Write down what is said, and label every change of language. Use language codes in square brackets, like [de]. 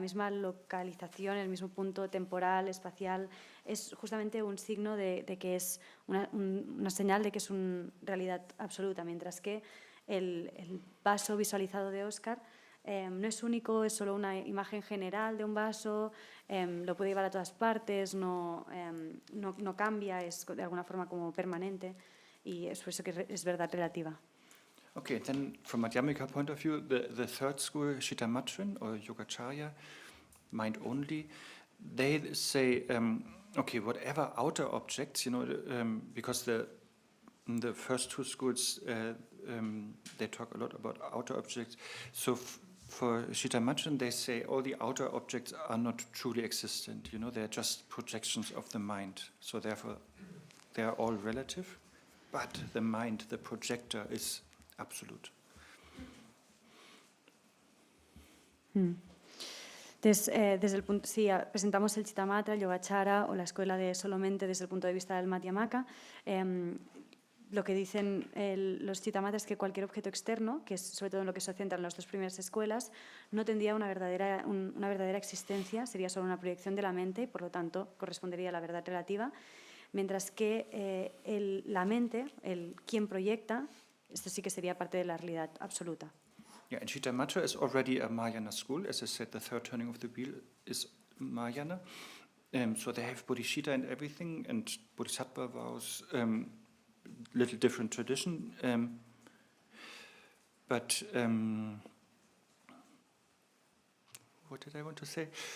[es] localización, en el mismo punto temporal, espacial, es justamente un signo de que es una señal de que es una realidad absoluta, mientras que el vaso visualizado de Oscar no es único, es solo una imagen general de un vaso, lo puede llevar a todas partes, no cambia, es de alguna forma como permanente y es por eso que es verdad relativa. [en] Okay, then from Madhyamika point of view, the third school, Shitamatrin or Yogacharya, mind only, they say, whatever outer objects, because the first two schools, they talk a lot about outer objects. So for Shitamatrin, they say all the outer objects are not truly existent. They're just projections of the mind. So therefore, they are all relative, but the mind, the projector, is absolute. [es] Entonces, desde el punto, si presentamos el Chittamatra, el Yogacara o la escuela de solamente desde el punto de vista del Madhyamaka, lo que dicen los Chittamatras es que cualquier objeto externo, que es sobre todo en lo que se centra en las dos primeras escuelas, no tendría una verdadera existencia, sería solo una proyección de la mente y por lo tanto correspondería a la verdad relativa, mientras que la mente, quien proyecta, esto sí que sería parte de la realidad absoluta. [en] Yeah, and Shittamatra is already a Mahayana school. As I said, the third turning of the wheel is Mahayana. So they have bodhichitta and everything, and Bodhisattva vows, little different tradition. But what did I want to say?